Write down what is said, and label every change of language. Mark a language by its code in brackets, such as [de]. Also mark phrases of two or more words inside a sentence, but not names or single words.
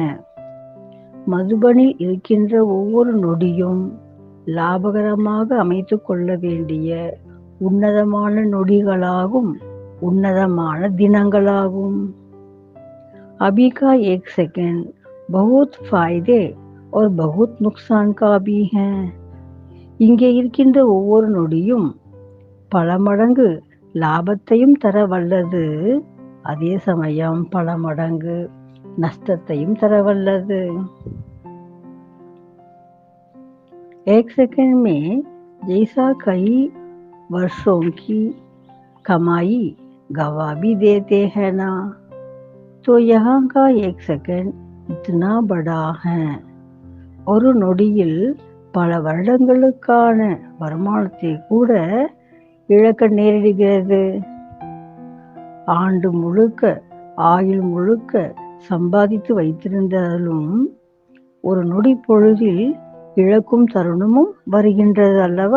[ta] மதுபனில் இருக்கின்ற ஒவ்வொரு நொடியும் லாபகரமாக அமைத்து கொள்ள வேண்டிய உன்னதமான நொடிகளாகும், உன்னதமான தினங்களாகும். [hi] अभी का एक सेकंड बहुत फायदे और बहुत नुकसान का भी है. [ta] இங்கே இருக்கின்ற ஒவ்வொரு நொடியும் பல மடங்கு லாபத்தையும் தர வல்லது, அதே சமயம் பல மடங்கு நஷ்டத்தையும் தர வல்லது. [hi] एक सेकंड में जैसा कई वर्षों की कमाई गवा भी देते हैं ना, तो यहाँ का एक सेकंड इतना बड़ा है. [ta] ஒரு நொடியில் பல வருடங்களுக்கான வருமானத்தை கூட இழக்க நேரிடுகிறது. ஆண்டு முழுக்க ஆயுள் முழுக்க சம்பாதித்து வைத்திருந்தாலும் ஒரு நொடி பொழுதில் இழக்கும் தருணமும் வருகின்றது அல்லவா?